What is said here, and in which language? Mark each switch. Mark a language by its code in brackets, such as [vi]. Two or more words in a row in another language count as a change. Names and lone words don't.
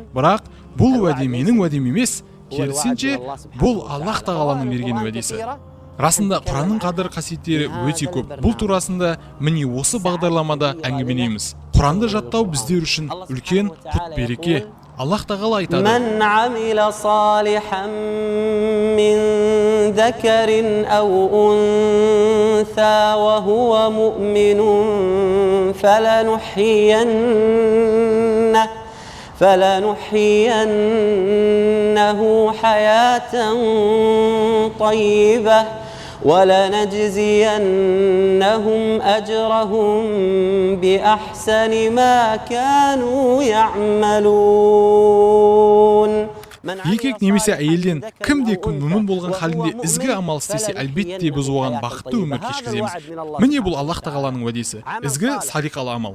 [kk] Бірақ бұл уәде менің уәдем емес, керісінше бұл Аллах Тағаланың берген уәдесі. Расында Құранның қадір қасиеттері өте көп. Бұл турасында міне осы бағдарламада әңгімелейміз. Құранды жаттау біздер үшін үлкен құт береке. Аллах Тағала айтады: [ar] "من عمل صالحا من ذكر أو أنثى وهو مؤمن فلنحيينه حياة طيبة ولنجزينهم أجرهم بأحسن ما كانوا يعملون." [kk] Еркек немесе әйелден кімде-кім мүмін болған халінде ізгі амал істесе, әлбетте біз оған бақытты өмір кешкіземіз. Міне бұл Аллах Тағаланың уәдесі, ізгі садиқалы амал.